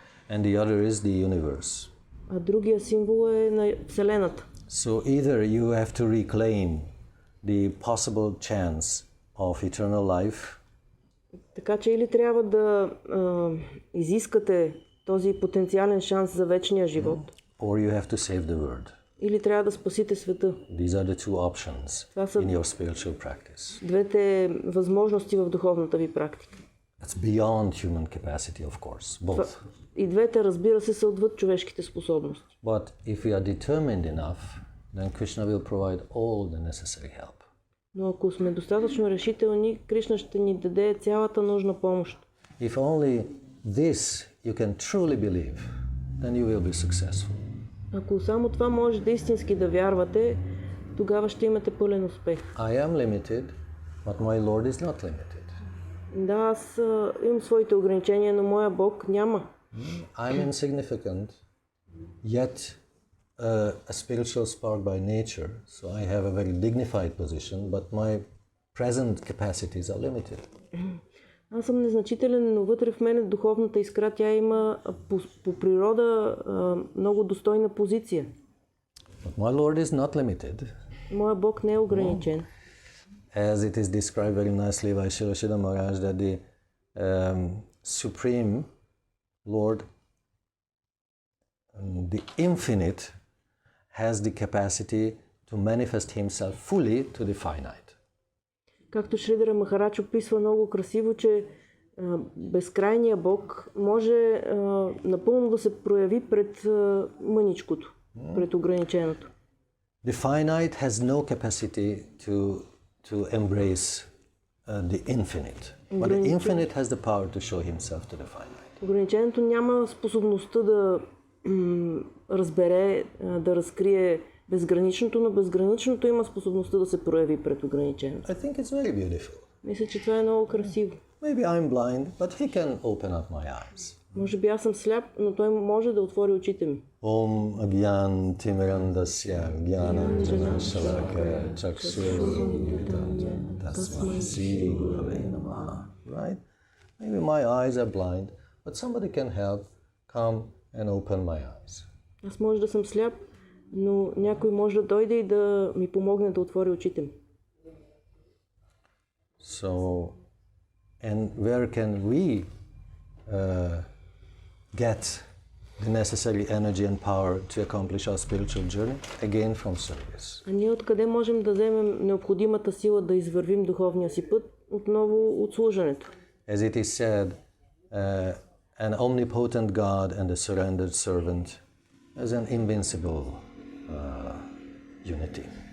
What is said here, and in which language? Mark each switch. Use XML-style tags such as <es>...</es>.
<en>And the other is the universe.</en> <bg>А другия символ е на Вселената.</bg> <en>So either you have to reclaim the possible chance of eternal life.</en> <bg>Така че или трябва да изискате този потенциален шанс за вечния живот,</bg> <en>Or you have to save the world.</en> <bg>или трябва да спасите света.</bg> <en>These are the two options in your spiritual practice.</en> <bg>Двете възможности в духовната ви практика.</bg> <en>It's beyond human capacity, of course, both.</en> <bg>И двете, разбира се, са отвъд човешките способности.</bg> <en>But if we are determined enough, then Krishna will provide all the necessary help.</en> <bg>Но ако сме достатъчно решителни, Кришна ще ни даде цялата нужна помощ.</bg> <en>If only this you can truly believe, then you will be successful.</en> <bg>Ако само това може да истински да вярвате, тогава ще имате пълен успех.</bg> <en>I am limited, but my Lord is not limited.</en> <bg>Да, аз имам своите ограничения, но моя Бог няма.</bg> <en>I'm insignificant, yet a spiritual spark by nature, so I have a very dignified position, but my present capacities are limited.</en> <bg>Аз съм незначителен, но вътре в мен духовната искра, тя има по природа много достойна позиция.</bg> <en>But my Lord is not limited.</en> <bg>Моя Бог не е ограничен.</bg> <en>As it is described very nicely by Srila Maharaj, that the Supreme Lord, the infinite, has the capacity to manifest himself fully to the finite.</en> <bg>Както Шридара Махарадж описва много красиво, че безкрайният Бог може напълно да се прояви пред мъничкото, пред ограниченото.</bg> <en>The finite has no capacity to embrace the infinite, but the infinite has the power to show himself to the finite.</en> <bg>Ограниченото няма способността да разбере, да разкрие безграничното, но безграничното има способността да се прояви пред ограниченото.</bg> <en>I think it's very beautiful.</en> <bg>Мисля, че това е много красиво.</bg> <en>Maybe I'm blind, but he can open up my eyes.</en> <bg>Може би аз съм сляп, но той може да отвори очите ми.</bg> <sa>Om agyan timirandasya gyananjana shalakaya chakshurudam tasmai Sri Gurave Namaha.</sa> <en>Right? Maybe my eyes are blind, but somebody can help come and open my eyes.</en> <bg>Аз може да съм сляп, но някой може да дойде и да ми помогне да отвори очите ми.</bg> <en>So, and where can we get the necessary energy and power to accomplish our spiritual journey? Again, from service.</en> <bg>А ние откъде можем да вземем необходимата сила да извървим духовния си път? Отново от служенето.</bg> <en>As it is said, an omnipotent God and a surrendered servant as an invincible unity.</en>